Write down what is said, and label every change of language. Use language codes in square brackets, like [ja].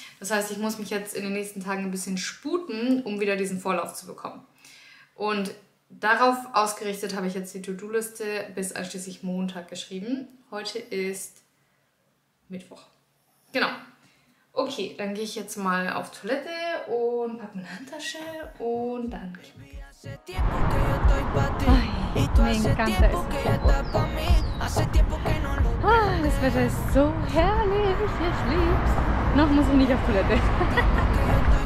[de] Das heißt, ich muss mich jetzt in den nächsten Tagen ein bisschen sputen, um wieder diesen Vorlauf zu bekommen. Und darauf ausgerichtet habe ich jetzt die To-Do-Liste bis einschließlich Montag geschrieben. Heute ist Mittwoch. Genau. Okay, dann gehe ich jetzt mal auf Toilette und packe meine Handtasche und dann... [es] Ay, me encanta este tiempo. [de] Das Wetter ist so herrlich, ich lieb's. Noch muss ich nicht auf Toilette.